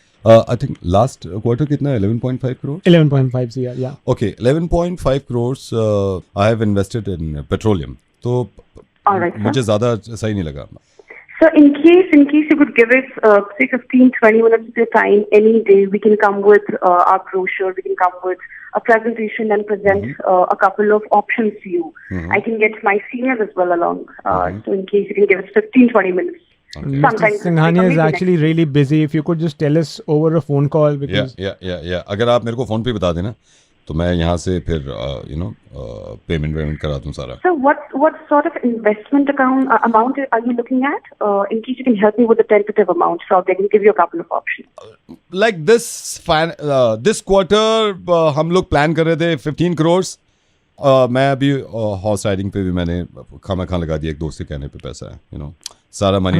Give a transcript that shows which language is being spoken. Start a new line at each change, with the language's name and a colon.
English: I think last quarter कितना 11.5 crores? 11.5 CR, yeah. Okay, 11.5 crores I have invested in petroleum.
Hindi: तो मुझे ज़्यादा सही नहीं लगा.
English: So in case you could give us say 15-20 minutes of your time any day, we can come with our brochure, we can come with a presentation and present a couple of options to you. I can get my seniors as well along. So in case you can give us 15-20 minutes. Okay. Sometimes Singhania is actually really busy. If you could just tell us over a phone call. Because yeah.
Hindi: अगर आप मेरे को phone पे बता देना तो मैं यहाँ से फिर पेमेंट करा दूँ सारा.
English: So what sort of investment amount are you looking at? In case you can help me with the tentative amount, so I can give you a couple of options. Like this quarter
Hindi: हम लोग plan कर रहे थे 15 crores. मैं अभी horse riding पे भी मैंने खाना लगा दिया, एक दोस्त के कहने पे पैसा है, सारा मनी.